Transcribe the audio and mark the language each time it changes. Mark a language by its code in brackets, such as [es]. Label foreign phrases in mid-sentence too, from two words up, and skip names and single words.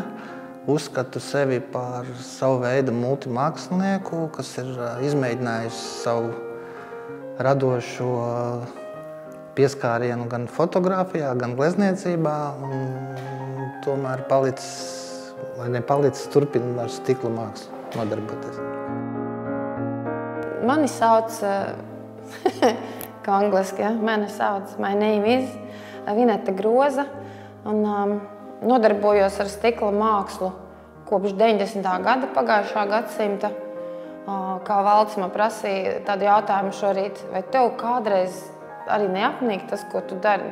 [lv] Uzskatu sevi par savu veidu multimākslinieku, kas ir izmēģinājis savu radošo pieskārienu gan fotogrāfijā, gan glezniecībā. Un tomēr palicis, vai nepalicis, turpina ar stikla mākslu nodarboties. Mani sauc, kā angliski, ja? Mani sauc, [en] my name is [lv] Vineta Groza, un nodarbojos ar stikla mākslu kopš 90. gada pagājušā gadsimta. Kā Valdis man prasīja tādu jautājumu šorīt, vai tev kādreiz arī neapnīk tas, ko tu dari?